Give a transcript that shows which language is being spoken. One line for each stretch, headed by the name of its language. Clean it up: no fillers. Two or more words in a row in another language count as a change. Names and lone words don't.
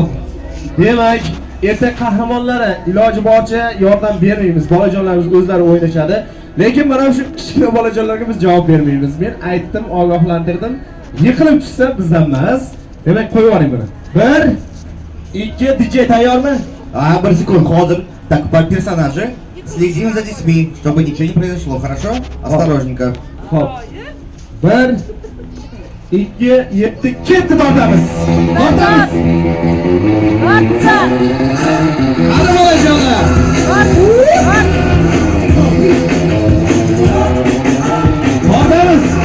Uzbek: Demak, ertak qahramonlari iloji boricha yordam bermaymiz. Bolajonlarimiz o'zlari o'ynashadi. Lekin mana shu kichkina bolajonlarga biz javob bermaymiz. Men aytdim, ogohlantirdim. Yiqilib tushsa bizdan emas. Demak, qo'yib yuboring buni. 1 2 DJ tayyormi?
Kazakh: Бір секунд,
Russian: ходим. Так, по персонажу. Следим за детьми, чтобы ничего не произошло, хорошо? Осторожненько.
Uzbek: Xo'p. 1 2 7 ketdi tortamiz. Tortamiz. Qani bolajonlar. Tortamiz.